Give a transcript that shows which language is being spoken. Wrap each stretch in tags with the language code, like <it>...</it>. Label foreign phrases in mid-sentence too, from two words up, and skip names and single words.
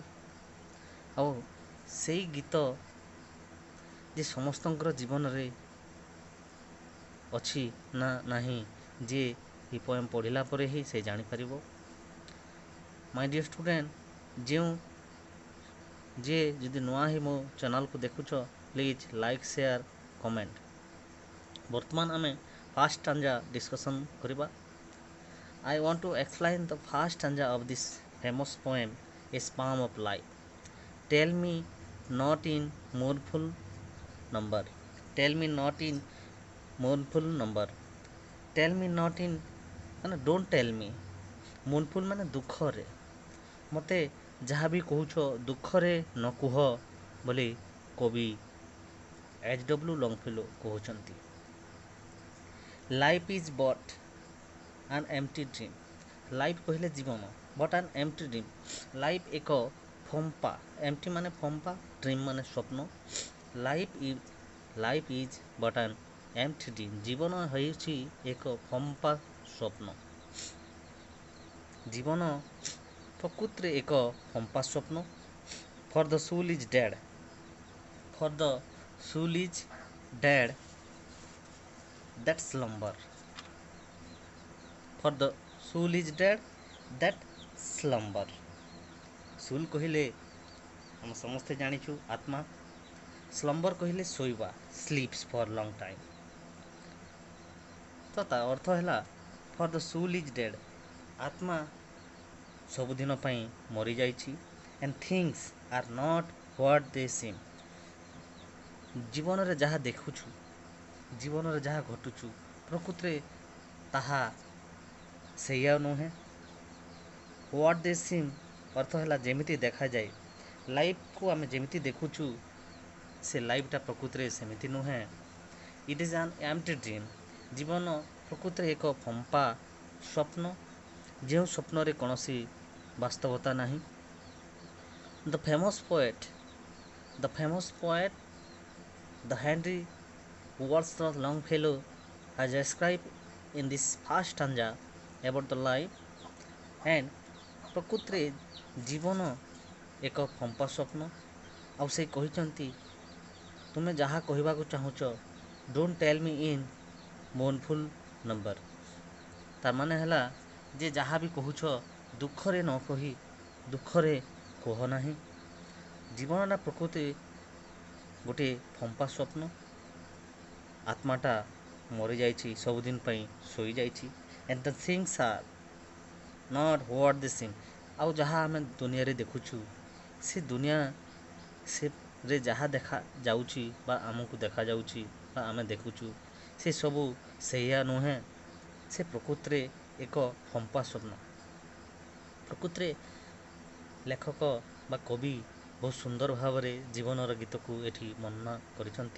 <or>ଆଉ ସେଇ ଗୀତ ଯେ ସମସ୍ତଙ୍କର ଜୀବନରେ ଅଛି ନା ନାହିଁ, ଯେ ଏ ପୋଏମ୍ ପଢ଼ିଲା ପରେ ହିଁ ସେ ଜାଣିପାରିବ।</or> <en>My dear student,</en> <or>ଯିଏ ଯଦି ନୂଆ ହିଁ ମୋ ଚ୍ୟାନେଲ୍କୁ ଦେଖୁଛ,</or> <en>please like, share, comment.</en> <or>ବର୍ତ୍ତମାନ ଆମେ</or> <en>first stanza discussion</en> <or>କରିବା।</or> <en>I want to explain the first stanza of this famous poem, A Sparm of Life. Tell me not in mournful number. Tell me not in mournful number. Tell me not in</en> <or>ମାନେ</or> <en>don't tell me.</en> <or>mournful ମାନେ ଦୁଃଖରେ। ମୋତେ ଯାହା ବି କହୁଛ ଦୁଃଖରେ ନ କୁହ ବୋଲି କବି H.W. Longfellow କହୁଛନ୍ତି।</or> <en>Life is but an empty dream.</en> <or>ଲାଇଫ୍ କହିଲେ ଜୀବନ,</or> <en>but an empty dream.</en> <or>ଲାଇଫ୍ ଏକ ଫମ୍ପା, ଏମ୍ପ୍ଟି ମାନେ ଫମ୍ପା, ଡ୍ରିମ୍ ମାନେ ସ୍ୱପ୍ନ।</or> <en>Life is but an empty dream.</en> <or>ଜୀବନ ହେଉଛି ଏକ ଫମ୍ପା ସ୍ୱପ୍ନ। ଜୀବନ ପ୍ରକୃତିରେ ଏକ ଫମ୍ପା ସ୍ୱପ୍ନ।</or> <en>For the soul is dead, for the soul is dead that slumber. For the soul is dead that slumber.</en> <or>soul କହିଲେ ଆମେ ସମସ୍ତେ ଜାଣିଛୁ ଆତ୍ମା। slumber କହିଲେ ଶୋଇବା,</or> <en>sleeps for long time।</en> <or>ତ ତା ଅର୍ଥ ହେଲା</or> <en>for the soul is dead,</en> <or>ଆତ୍ମା ସବୁଦିନ ପାଇଁ ମରିଯାଇଛି।</or> <en>and things are not what they seem.</en> <or>ଜୀବନରେ ଯାହା ଦେଖୁଛୁ, ଜୀବନରେ ଯାହା ଘଟୁଛୁ, ପ୍ରକୃତିରେ ତାହା ସେଇଆ ନୁହେଁ।</or> <en>what they seem</en> <or>ଅର୍ଥ ହେଲା ଯେମିତି ଦେଖାଯାଏ। ଲାଇଫ୍କୁ ଆମେ ଯେମିତି ଦେଖୁଛୁ, ସେ ଲାଇଫ୍ଟା ପ୍ରକୃତିରେ ସେମିତି ନୁହେଁ।</or> <en>It is an empty dream.</en> <or>ଜୀବନ ପ୍ରକୃତିରେ ଏକ ଫମ୍ପା ସ୍ୱପ୍ନ, ଯେଉଁ ସ୍ୱପ୍ନରେ କୌଣସି ବାସ୍ତବତା ନାହିଁ।</or> <en>The famous poet the ହେନରୀ Wordsworth Longfellow has described in this first stanza about the life and</en> <or>ପ୍ରକୃତିରେ ଜୀବନ ଏକ ଫମ୍ପା ସ୍ୱପ୍ନ। ଆଉ ସେ କହିଛନ୍ତି, ତୁମେ ଯାହା କହିବାକୁ ଚାହୁଁଛ,</or> <en>Don't tell me in mournful number.</en> <or>ତାର ମାନେ ହେଲା ଯେ ଯାହା ବି କହୁଛ ଦୁଃଖରେ ନ କହି ଦୁଃଖରେ କୁହ ନାହିଁ। ଜୀବନଟା ପ୍ରକୃତି ଗୋଟିଏ ଫମ୍ପା ସ୍ୱପ୍ନ। ଆତ୍ମାଟା ମରିଯାଇଛି, ସବୁଦିନ ପାଇଁ ଶୋଇଯାଇଛି।</or> <en>and the things are not what they seem।</en> <or>ଆଉ ଯାହା ଆମେ ଦୁନିଆରେ ଦେଖୁଛୁ, ସେ ଦୁନିଆ ସେରେ ଯାହା ଦେଖାଯାଉଛି ବା ଆମକୁ ଦେଖାଯାଉଛି ବା ଆମେ ଦେଖୁଛୁ, ସେ ସବୁ ସେଇଆ ନୁହେଁ। ସେ ପ୍ରକୃତିରେ ଏକ ଫମ୍ପା ସ୍ୱପ୍ନ। ପ୍ରକୃତିରେ ଲେଖକ ବା କବି ବହୁତ ସୁନ୍ଦର ଭାବରେ ଜୀବନର ଗୀତକୁ ଏଠି ବର୍ଣ୍ଣନା କରିଛନ୍ତି।</or>